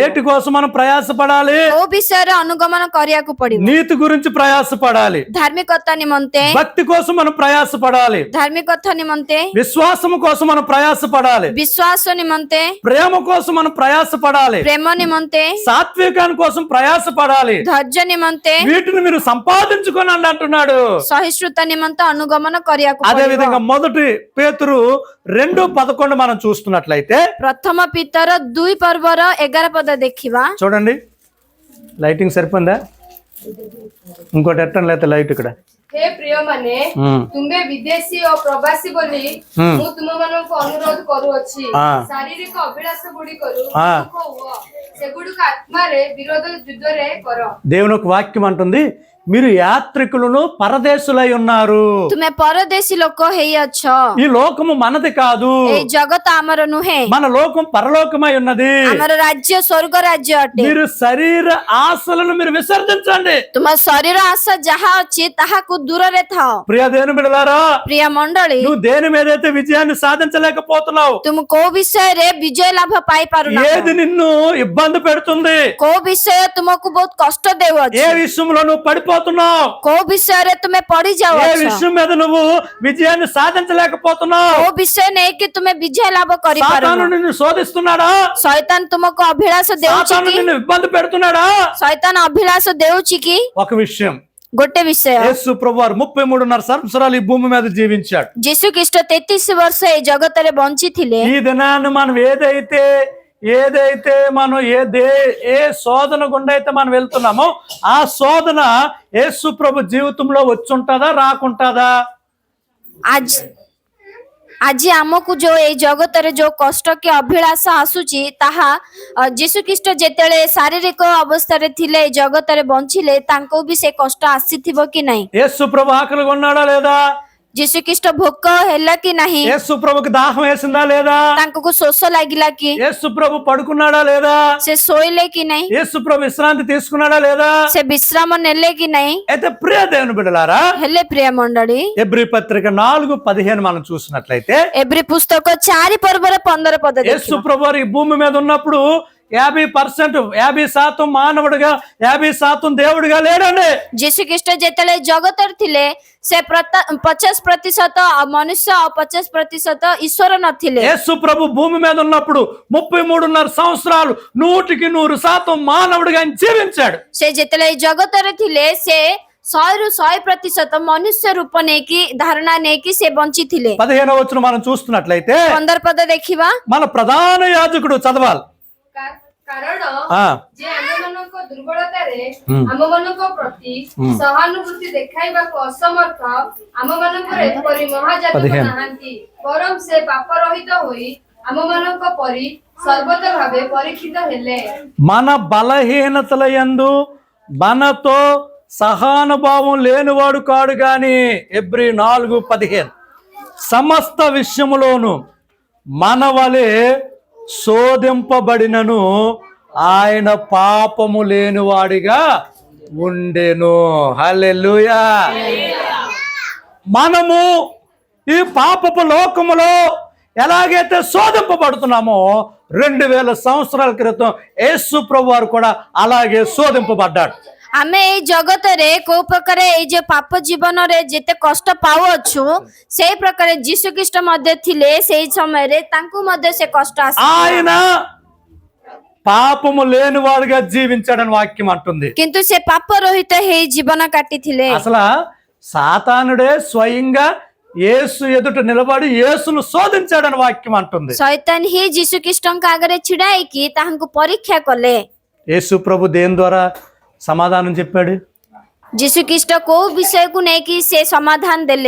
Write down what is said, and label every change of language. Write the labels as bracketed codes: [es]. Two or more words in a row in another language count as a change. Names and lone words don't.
[te] వేటి కోసం మనం ప్రయాసపడాలి? [or] କୋଉ ବିଷୟରେ ଅନୁଗମନ କରିବାକୁ ପଡିବ? [te] నీతి గురించి ప్రయాసపడాలి, [or] ଧାର୍ମିକତା ନିମନ୍ତେ, [te] భక్తి కోసం మనం ప్రయాసపడాలి, [or] ଧାର୍ମିକତା ନିମନ୍ତେ, [te] విశ్వాసము కోసం మనం ప్రయాసపడాలి, [or] ବିଶ୍ୱାସ ନିମନ୍ତେ, [te] ప్రేమ కోసం మనం ప్రయాసపడాలి, [or] ପ୍ରେମ నిମନ୍ତେ, [te] సాత్వికాని కోసం ప్రయాసపడాలి. [or] ଧୈର୍ଯ୍ୟ ନିମନ୍ତେ, [te] వీటిని మీరు సంపాదించుకోనండి అంటున్నాడు. [or] ସହିଷ୍ଣୁତା ନିମନ୍ତେ ଅନୁଗମନ କରିବାକୁ [te] అదే [or] ପଡିବ। [te] విధంగా మొదటి పేతురు 2:11 మనం చూస్తున్నట్లయితే [or] ପ୍ରଥମ ପିତର 2 ପର୍ବର 11 ପଦ ଦେଖିବା। [te] చూడండి. లైటింగ్ సరిపోయిందా? ఇంకోటి ఎట్టం లేకపోతే లైట్ ఇక్కడ. [or] ହେ ପ୍ରିୟମାନେ, ତୁମେ ବିଦେଶୀ ଓ ପ୍ରବାସୀ ବୋଲି ମୁଁ ତୁମମାନଙ୍କୁ ଅନୁରୋଧ କରୁଅଛି। ଶାରୀରିକ ଅଭିଳାଷ ଗୁଡ଼ିକରୁ ମୁକ୍ତ ହୁଅ, ସେଗୁଡ଼ିକ ଆତ୍ମାରେ ବିରୋଧ ଯୁଦ୍ଧରେ କର। [te] దేవుని ఒక వాక్యం అంటుంది, మీరు యాత్రికులను పరదేశులై ఉన్నారు. [or] ତୁମେ ପରଦେଶୀ ଲୋକ ହେଇଅଛ। [te] ఈ లోకము మనది కాదు, [or] ଏଇ ଜଗତ ଆମର ନୁହେଁ, [te] మన లోకం పరలోకమై ఉన్నది. [or] ଆମର ରାଜ୍ୟ ସ୍ୱର୍ଗ ରାଜ୍ୟ ଅଟେ। [te] మీరు శరీర ఆశలను మీరు విసర్జించండి. [or] ତୁମ ଶରୀର ଆଶା ଯାହା ଅଛି ତାହାକୁ ଦୂରରେ ଥାଅ। [te] ప్రియ దేవుని బిడ్డలారా, [or] ପ୍ରିୟ ମଣ୍ଡଳୀ, [te] నువ్వు దేని మీదైతే విజయాన్ని సాధించలేకపోతున్నావు, [or] ତୁମ କୋଉ ବିଷୟରେ ବିଜୟ ଲାଭ ପାଇପାରୁନା, [te] ఏది నిన్ను ఇబ్బంది పెడుతుంది, [or] କୋଉ ବିଷୟ ତୁମକୁ ବହୁତ କଷ୍ଟ ଦେଉଅଛି, [te] ఏ విషయంలో నువ్వు పడిపోతున్నావు, [or] କୋଉ ବିଷୟରେ ତୁମେ ପଡି [te] ఏ [or] ଯାଉଅଛ, [te] విషయం మీద నువ్వు విజయాన్ని సాధించలేకపోతున్నావు, [or] କୋଉ ବିଷୟ ନେଇକି ତୁମେ ବିଜୟ ଲାଭ [te] సాతాను [or] କରିପାରୁନ, [te] నిన్ను శోధిస్తున్నాడా, [or] ଶୈତାନ ତୁମକୁ ଅଭିଳାଷ ଦେଉଛି [te] సాతాను [or] କି, [te] నిన్ను ఇబ్బంది పెడుతున్నాడా? [or] ଶୈତାନ ଅଭିଳାଷ ଦେଉଛି କି? [te] ఒక విషయం, [or] ଗୋଟେ విଷୟ, [te] యేసు ప్రభువారు 33.5 సంవత్సరాలు ఈ భూమి మీద జీవించాడు. [or] ଯୀଶୁ ଖ୍ରୀଷ୍ଟ 33 ବର୍ଷ ଏଇ ଜଗତରେ ବଞ୍ଚିଥିଲେ। [te] ఈ దినాన్ని మనం ఏదైతే మనం ఏ శోధన గుండా అయితే మనం వెళ్తున్నామో ఆ శోధన యేసు ప్రభు జీవితంలో వచ్చుంటుందా రాకుంటుందా? [or] ଆଜି ଆମକୁ ଯୋଉ ଏଇ ଜଗତରେ ଯୋଉ କଷ୍ଟ କି ଅଭିଳାଷ ଆସୁଛି ତାହା ଯୀଶୁ ଖ୍ରୀଷ୍ଟ ଯେତେବେଳେ ଶାରୀରିକ ଅବସ୍ଥାରେ ଥିଲେ ଏଇ ଜଗତରେ ବଞ୍ଚିଲେ ତାଙ୍କୁ ବି ସେ କଷ୍ଟ ଆସିଥିବ କି ନାହିଁ? [te] యేసు ప్రభు ఆకలిగా ఉన్నాడా లేదా? [or] ଯୀଶୁ ଖ୍ରୀଷ୍ଟ ଭୋକ ହେଲା କି ନାହିଁ? [te] యేసు ప్రభుకి దాహం వేసిందా లేదా? [or] ତାଙ୍କୁ ଶୋଷ ଲାଗିଲା କି? [te] యేసు ప్రభు పడుకున్నాడా లేదా? [or] ସେ ଶୋଇଲେ କି ନାହିଁ? [te] యేసు ప్రభు విశ్రాంతి తీసుకున్నాడా లేదా? [or] ସେ ବିଶ୍ରାମ ନେଲେ କି ନାହିଁ? [te] అయితే ప్రియ దేవుని బిడ్డలారా, [or] ହେଲେ ପ୍ରିୟ ମଣ୍ଡଳୀ, [te] ఎబ్రీ పత్రిక 4:15 మనం చూసినట్లయితే [or] ଏବ୍ରୀ ପୁସ୍ତକ 4:15 ପଦ [te] యేసు ప్రభు వారు ఈ భూమి మీద ఉన్నప్పుడు 50% మానవుడిగా 50% దేవుడిగా లేడండి. [or] ଯୀଶୁ ଖ୍ରୀଷ୍ଟ ଯେତେବେଳେ ଜଗତରେ ଥିଲେ ସେ 50% ମନୁଷ୍ୟ ଆଉ 50% ଈଶ୍ୱର ନଥିଲେ। [te] యేసు ప్రభు భూమి మీద ఉన్నప్పుడు 33.5 సంవత్సరాలు 100% మానవుడిగా ఆయన జీవించాడు. [or] ସେ ଯେତେବେଳେ ଜଗତରେ ଥିଲେ ସେ 100% ମନୁଷ୍ୟ ରୂପ ନେଇକି ଧାରଣା ନେଇକି ସେ ବଞ୍ଚିଥିଲେ। [te] 15వ వచనం మనం చూస్తున్నట్లయితే [or] 15 పଦ ଦେଖିବା। [te] మన ప్రధాన యాజకుడు చదవాలి. [or] କାରଣ ఆ ଯେ ଆମମାନଙ୍କ ଦୁର୍ବଳତାରେ ଆମମାନଙ୍କ ପ୍ରତି ସହାନୁଭୂତି ଦେଖାଇବାକୁ ଅସମର୍ଥ ଆମମାନଙ୍କର ଏପରି ମହାଜାତକ ନାହାନ୍ତି, ବରଂ ସେ ପାପ ରହିତ ହୋଇ ଆମମାନଙ୍କ ପରି ସର୍ବତ ଭାବେ ପରୀକ୍ଷିତ ହେଲେ। [te] మన బలహీనతల యందు మనతో సహానుభావం లేనివాడు కాడు గాని ఎబ్రీ 4:15 సమస్త విషయములోను మన వలె శోధింపబడినను ఆయన పాపము లేనివాడిగా ఉండెను. హల్లెలూయా. మనము ఈ పాపపు లోకములో ఎలాగైతే శోధింపబడుతున్నామో 2000 సంవత్సరాల క్రితం యేసు ప్రభు వారు కూడా అలాగే శోధింపబడ్డాడు. [or] ଆମେ ଏଇ ଜଗତରେ କୋଉ ପ୍ରକାର ଏଇ ଯେ ପାପ ଜୀବନରେ ଯେତେ କଷ୍ଟ ପାଉଅଛୁ ସେଇ ପ୍ରକାର ଯୀଶୁ ଖ୍ରୀଷ୍ଟ ମଧ୍ୟ ଥିଲେ। ସେଇ ସମୟରେ ତାଙ୍କୁ ମଧ୍ୟ ସେ କଷ୍ଟ [te] ఆయన పాపము లేనివాడుగా జీవించాడని వాక్యం అంటుంది. [or] କିନ୍ତୁ ସେ ପାପ ରହିତ ହେଇ ଜୀବନ କାଟିଥିଲେ। [te] అసలు సాతానుడే స్వయంగా యేసు ఎదుట నిలబడి యేసును శోధించాడని వాక్యం అంటుంది. [or] ଶୈତାନ ହିଁ ଯୀଶୁ ଖ୍ରୀଷ୍ଟଙ୍କ ଆଗରେ ଛିଡା ହେଇକି ତାହାଙ୍କୁ ପରୀକ୍ଷା କଲେ। [te] యేసు ప్రభు దేని ద్వారా సమాధానం చెప్పాడు? [or] ଯୀଶୁ ଖ୍ରୀଷ୍ଟ କୋଉ ବିଷୟକୁ ନେଇକି ସେ ସମାଧାନ ଦେଲେ?